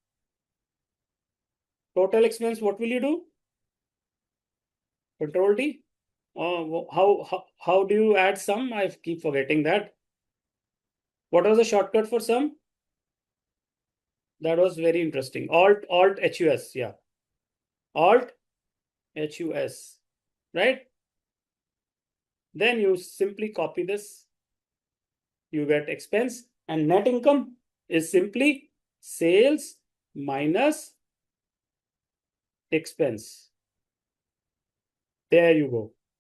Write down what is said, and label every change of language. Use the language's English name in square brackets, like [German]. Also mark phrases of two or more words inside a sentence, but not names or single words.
[English] Total expense, what will you do? Control T. How do you add sum? I keep forgetting that. What was the shortcut for sum? That was very interesting. Alt HUS. Yeah. Alt HUS. Right? Then you simply copy this. You get expense and net income is simply sales minus expense. There you go.